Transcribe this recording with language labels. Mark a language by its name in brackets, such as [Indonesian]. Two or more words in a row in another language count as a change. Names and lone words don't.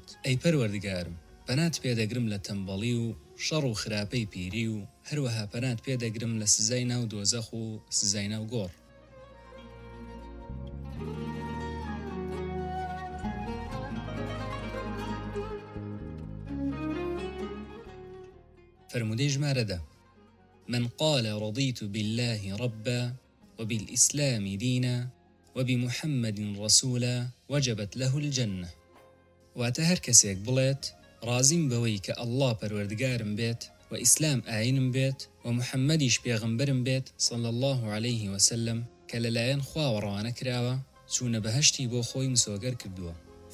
[Central Kurdish] ئەی پەروەردگارم، پەنات پێدەگرم لە تەمبەڵی و شەڕ و خراپەی پیری و هەروەها پەنات پێدەگرم لە سزای ناو دۆزەخ و سزای ناو گۆڕ. فرمودي ژمارە 10. [Arabic] من قال رضيت بالله ربا وبالإسلام دينا وبمحمد رسولا وجبت له الجنة. [Central Kurdish] واتە هەر کەسێک بڵێت رازیم بەوەی کە ئەڵڵا پەروەردگارم بێت و ئیسلام ئاینم بێت و محەممەدیش پێغەمبەرم بێت [Arabic] صلى الله عليه وسلم [Central Kurdish] کە لەلایەن خواوە ڕەوانە کراوە، چوونە بەهەشتی بۆ خۆی مسۆگەر کردووە.